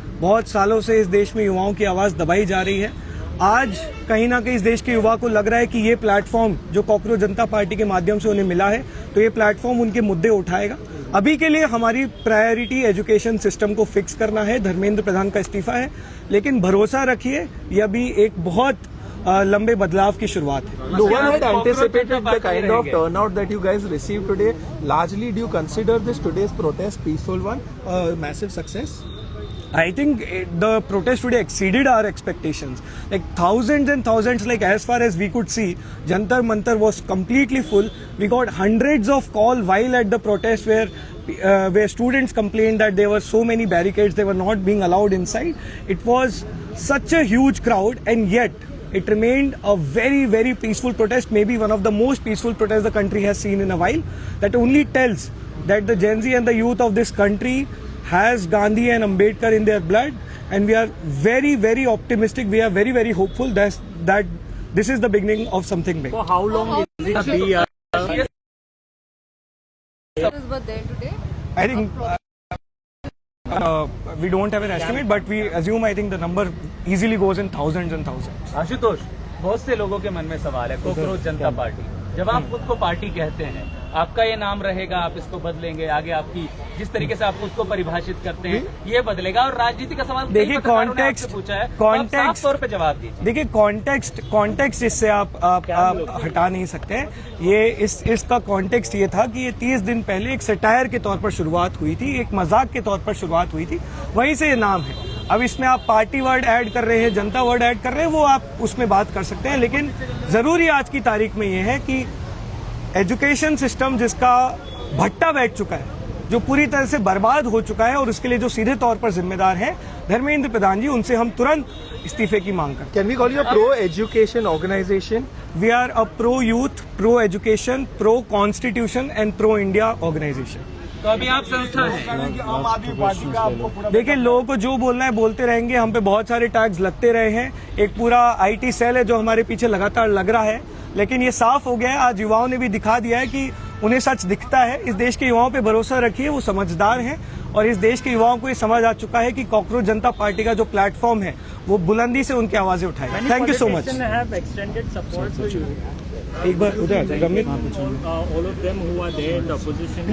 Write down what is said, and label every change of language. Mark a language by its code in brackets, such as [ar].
[hi] बहुत सालों से इस देश में युवाओं की आवाज दबाई जा रही है। आज कहीं ना कहीं इस देश के युवा को लग रहा है कि ये प्लेटफॉर्म जो कॉकरोच जनता पार्टी के माध्यम से उन्हें मिला है, तो ये प्लेटफॉर्म उनके मुद्दे उठाएगा। अभी के लिए हमारी प्रायोरिटी एजुकेशन सिस्टम को फिक्स करना है, धर्मेंद्र प्रधान का इस्तीफा है, लेकिन भरोसा रखिए यह भी एक बहुत लंबे बदलाव की शुरुआत है। [en] No one had anticipated the kind of turnout that you guys received today. Largely, do you consider this today's protest peaceful one, a massive success? I think the protest today exceeded our expectations. Like thousands and thousands, like as far as we could see, Jantar Mantar was completely full. We got hundreds of calls while at the protest where students complained that there were so many barricades, they were not being allowed inside. It was such a huge crowd, and yet it remained a very, very peaceful protest, maybe one of the most peaceful protests the country has seen in a while. That only tells that the Gen Z and the youth of this country has Gandhi and Ambedkar in their blood, and we are very, very optimistic. We are very, very hopeful that this is the beginning of something big. So how long is it be? Were there today? I think we don't have an estimate, but we assume, I think the number easily goes in thousands and thousands. [hi] Ashutosh, बहुत से लोगों के मन में सवाल है, cockroach जनता party, जब आप खुद को पार्टी कहते हैं, आपका ये नाम रहेगा, आप इसको बदलेंगे, आगे आपकी जिस तरीके से आप खुद को परिभाषित करते हैं ये बदलेगा, और राजनीति का सवाल देखिए कॉन्टेक्स्ट पूछा है, साफ तौर पे जवाब दीजिए। देखिए कॉन्टेक्स्ट इससे आप हटा नहीं सकते। ये इसका कॉन्टेक्स्ट ये था कि ये 30 दिन पहले एक सटायर के तौर पर शुरुआत हुई थी, एक मजाक के तौर पर शुरुआत हुई थी, वहीं से ये नाम है। अब इसमें आप पार्टी वर्ड ऐड कर रहे हैं, जनता वर्ड ऐड कर रहे हैं, वो आप उसमें बात कर सकते हैं, लेकिन जरूरी आज की तारीख में ये है कि एजुकेशन सिस्टम जिसका भट्टा बैठ चुका है, जो पूरी तरह से बर्बाद हो चुका है, और उसके लिए जो सीधे तौर पर जिम्मेदार है धर्मेंद्र प्रधान जी, उनसे हम तुरंत इस्तीफे की मांग करते हैं। [en] Can we call you a pro-education organization? We are a pro youth, pro education, pro constitution and pro India organisation. [hi] तो अभी आप संस्था हैं। देखिए, लोगों को जो बोलना है बोलते रहेंगे, हम पे बहुत सारे टैग्स लगते रहे हैं, एक पूरा आईटी सेल है जो हमारे पीछे लगातार लग रहा है, लेकिन ये साफ हो गया है, आज युवाओं ने भी दिखा दिया है कि उन्हें सच दिखता है। इस देश के युवाओं पे भरोसा रखिए, वो समझदार हैं, और इस देश के युवाओं को ये समझ आ चुका है कि कॉकरोच जनता पार्टी का जो प्लेटफॉर्म है वो बुलंदी से उनकी आवाजें उठाएगा। [en] Thank you so much. [hi] एक बार उधर गमित, [en] all of them who are there in the opposition.